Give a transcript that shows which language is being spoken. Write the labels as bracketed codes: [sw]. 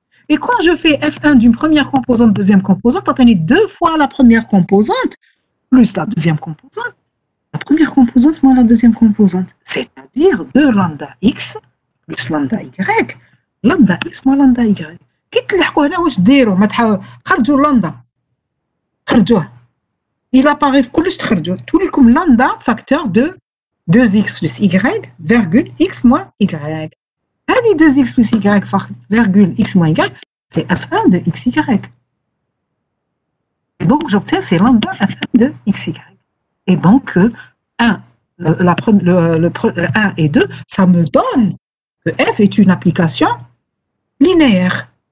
[fr] Et quand je fais f1 d'une première composante, deuxième composante, on a 2 fois la première composante plus la deuxième composante. La première composante moins la deuxième composante, c'est-à-dire 2 lambda x plus lambda y, lambda x moins lambda y. [ar] كي تلحقوا هنا واش ديروا؟ ما خرجوا لامدا، خرجوه. [fr] Il apparaît [ar] في كلش تخرجوا، تولي لكم لامدا [fr] فاكتور دو 2x plus y virgule x moins y. [ar] هذه [fr] 2x plus y virgule x moins y, c'est f1 de xy. Et donc j'obtiens c'est lambda f1 de xy. Et donc 1 et 2, ça me donne que f est une application linéaire.